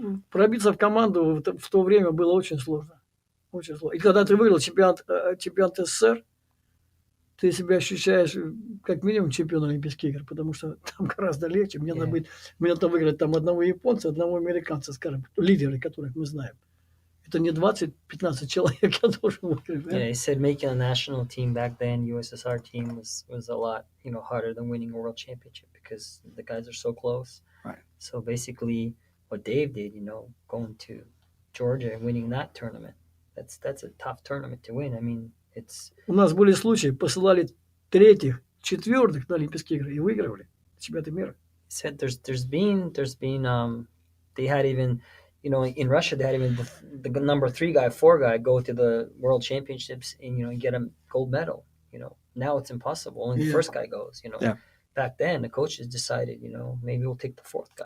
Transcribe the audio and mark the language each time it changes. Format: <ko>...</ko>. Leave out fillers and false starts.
<ru>Пробиться в команду в то время было очень сложно. Очень сложно. И когда ты выиграл чемпионат СССР, ты себя ощущаешь как минимум чемпион Олимпийских игр, потому что там гораздо легче. Мне надо выиграть там одного японца, одного американца, скажем, лидеры, которых мы знаем. Это не 20-15 человек я должен выиграть.</ru> <en>Yeah, he said making a national team back then, USSR team was a lot, harder than winning a world championship because the guys are so close. Right. So basically what Dave did, going to Georgia and winning that tournament, that's a tough tournament to win. I mean,</en> <ru>У нас были случаи, посылали 3-х, 4-х на Олимпийские игры и выигрывали чемпионаты мира.</ru> <en>Said there's been they had even in Russia they had even the number 3 guy, 4 guy go to the World Championships and get a gold medal. Now it's impossible. Only the first guy goes. Yeah. Back then the coaches decided maybe we'll take the 4th guy.</en>